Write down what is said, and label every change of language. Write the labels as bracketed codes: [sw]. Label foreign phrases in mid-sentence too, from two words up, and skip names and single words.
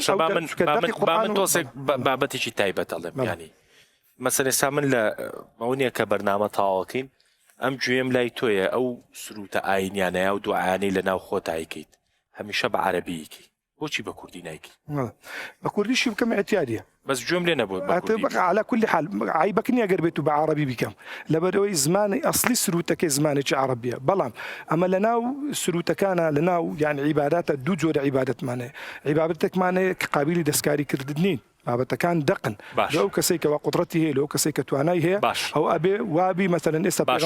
[ckb] من تۆسێک بابەتێکی تایبەت ئەڵێم ینی مەسەلەن ئێستا من لە ئەوەیە کە بەرنامە تاواکەین ئەم گوێم لای تۆیە ئەو سروتە ئاینیانەیە و دوعاانەی لە ناو خۆت ئایکەیت هەمیشە بە عەرەبییکی بۆچی بە کوردی نایکی بە کوردیشی بکەم ئەتیادیە بەس گوێم لێ نەبووە [ar] على كل حال [ckb] عیبەکە نییە گەر بێت و بە عەرەبی بکەم لەبەرەوەی زمانی ئەسلی سروتەکەی زمانێکی عەرەبیە بەڵام ئەمە لە ناو سروتەکانە لە ناو یعنی عیباداتە دوو جۆرە عیبادەتمانەیە عیبادەتێکمانەیە کە قابلی دەستکاری کردن نین بابەتەکان دەقن لەو کەسێک کەوا قودرەتی هەیە لەو کەسێک کە توانای هەیە ئەو ئەبێ وابی مەسەلەن ئێستا